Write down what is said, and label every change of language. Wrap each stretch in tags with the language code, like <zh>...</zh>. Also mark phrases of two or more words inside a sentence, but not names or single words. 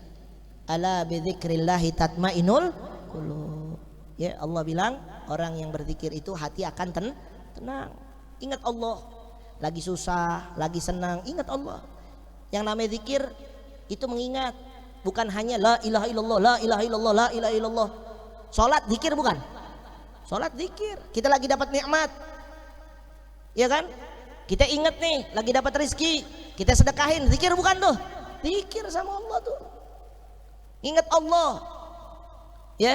<ar>ألا بذكر الله تطمئن القلوب.</ar> <id>Ya, Allah bilang orang yang berzikir itu hati akan tenang. Ingat Allah, lagi susah, lagi senang, ingat Allah. Yang namanya zikir itu mengingat, bukan hanya</id> <ar>لا إله إلا الله, لا إله إلا الله, لا إله إلا الله.</ar> <id>Salat zikir bukan? Salat zikir. Kita lagi dapat nikmat, ya kan? Kita ingat nih, lagi dapat rezeki, kita sedekahin, zikir bukan tuh? Zikir sama Allah tuh. Ingat Allah, ya.</id>